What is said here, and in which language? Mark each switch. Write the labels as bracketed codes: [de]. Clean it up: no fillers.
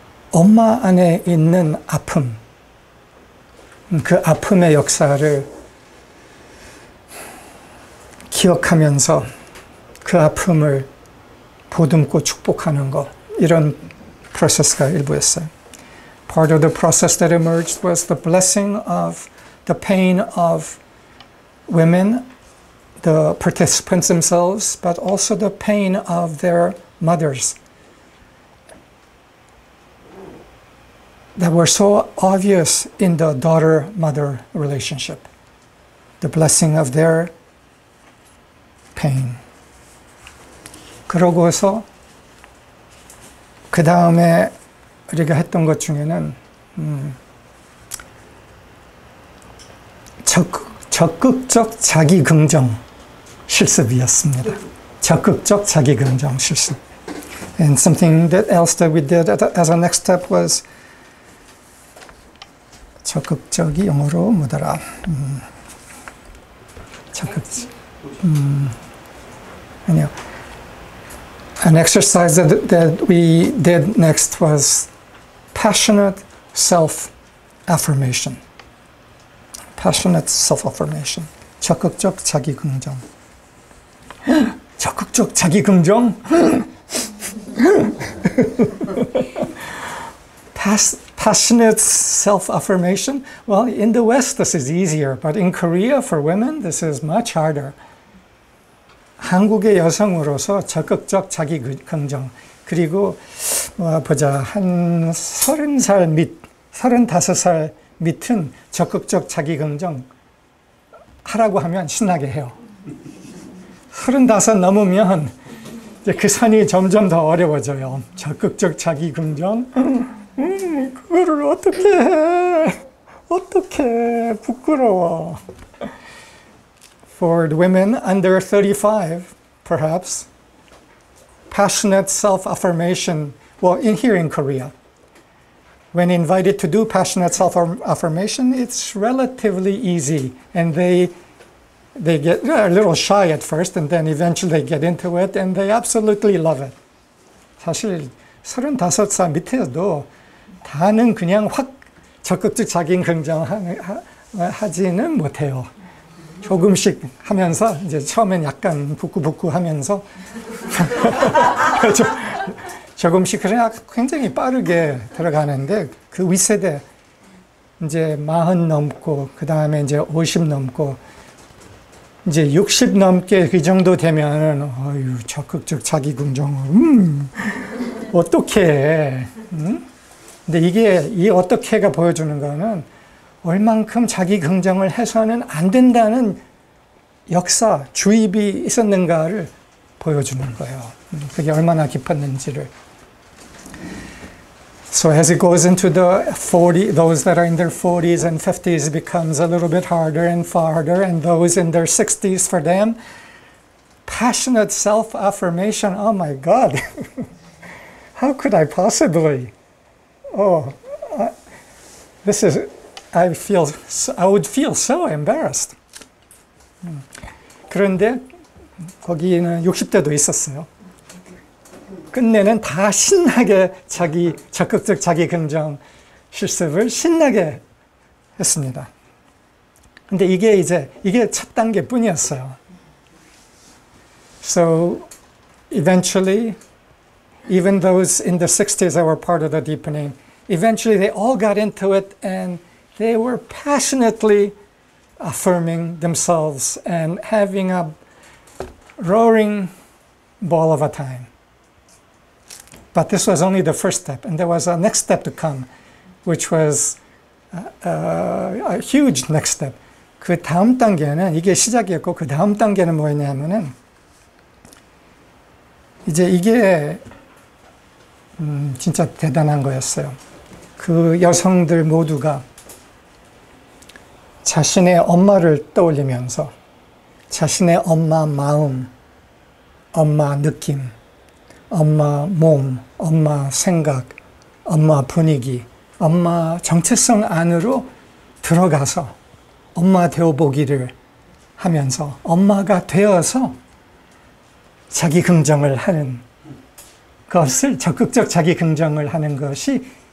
[ko] 엄마 안에 있는 아픔, 그 아픔의 역사를 기억하면서 그 아픔을 보듬고 축복하는 것, 이런 프로세스가 일부였어요. [en] Part of the process that emerged was the blessing of the pain of women, the participants themselves, but also the pain of their mothers that were so obvious in the daughter-mother relationship. The blessing of their pain. [ko] 그러고서 그 다음에 우리가 했던 것 중에는 적극적 자기 긍정 실습이었습니다. 적극적 자기 긍정 실습. [en] And something that else that we did as a next step was [ko] 적극적이 영어로 뭐더라? 아니요. [en] An exercise that we did next was passionate self-affirmation. Passionate self-affirmation. [ko] 적극적 자기 긍정. 적극적 자기 긍정? [en] Passionate self-affirmation? Well, in the West, this is easier, but in Korea, for women, this is much harder. [ko] 한국의 여성으로서 적극적 자기 긍정. 그리고, 보자, 한 30살 밑, 35살 밑은 적극적 자기 긍정 하라고 하면 신나게 해요. 35 넘으면 이제 그 선이 점점 더 어려워져요. 적극적 자기 긍정. 그거를 어떻게 해? 어떻게 부끄러워. [en] For the women under 35, perhaps, passionate self-affirmation, well, here in Korea, when invited to do passionate self-affirmation, it's relatively easy, and they get a little shy at first, and then eventually they get into it, and they absolutely love it. [ko] 사실 35살 밑에도 다는 그냥 확 적극적 자기 긍정 하지는 못해요. 조금씩 하면서 이제 처음엔 약간 부끄부끄 하면서 조금씩 그냥 굉장히 빠르게 들어가는데 그 윗세대 이제 40 넘고 그 다음에 이제 50 넘고 이제 60 넘게 그 정도 되면은 어유 적극적 자기 긍정 어떻게 근데 이게 이 어떻게가 보여주는 거는 얼만큼 자기 긍정을 해서는 안 된다는 역사, 주입이 있었는가를 보여주는 거예요. 그게 얼마나 깊었는지를. [en] So as it goes into the 40, those that are in their 40s and 50s, it becomes a little bit harder and harder, and those in their 60s, for them, passionate self-affirmation, oh my God, how could I possibly? Oh, this is, I would feel so embarrassed. [ko] 그런데 거기는 60대도 있었어요. 끝내는 다 신나게 적극적 자기 긍정 실습을 신나게 했습니다. 근데 이게 첫 단계뿐이었어요. [en] So eventually, even those in the 60s that were part of the deepening, eventually they all got into it and they were passionately affirming themselves and having a roaring ball of a time. But this was only the first step, and there was a next step to come, which was a huge next step. [ko] 그 다음 단계는 이게 시작이었고 그 다음 단계는 뭐였냐면은 이제 이게 진짜 대단한 거였어요. 그 여성들 모두가 자신의 엄마를 떠올리면서 자신의 엄마 마음, 엄마 느낌, 엄마 몸, 엄마 생각, 엄마 분위기, 엄마 정체성 안으로 들어가서 엄마 되어보기를 하면서 엄마가 되어서 자기 긍정을 하는 것을 적극적 자기 긍정을 하는 것이